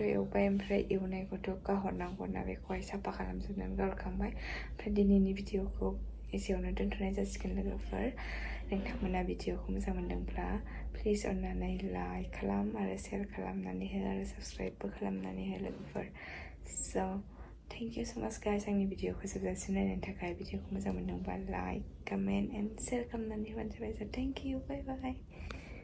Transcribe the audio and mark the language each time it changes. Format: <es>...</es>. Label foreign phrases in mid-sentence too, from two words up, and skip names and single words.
<brx>एवबाय ओमफ्राय एवनायखौथ' गाहरनांगौना बेखौहाय साफा खालामजोबनानै गाहरखांबाय ओमफ्राय दिनैनि भिडिअखौ एसेयावनो दोनथ'नाय जासिगोन लोगोफोर नोंथांमोना भिडिअखौ मोजां मोनदोंब्ला प्लिज अननानै लाइक खालाम आरो शेयार खालामनानै हो आरो साबस्क्राइबबो खालामनानै हो लोगोफोर</brx> <en>so thank you so much guys</en> <brx>आंनि भिडिअखौ जोबजासिम नायनायनि थाखाय भिडिअखौ मोजां मोनदोंबा</brx> <en>like comment and share</en> <brx>खालामनानै होबानो जाबाय</brx> <en>so thank you bye bye</en>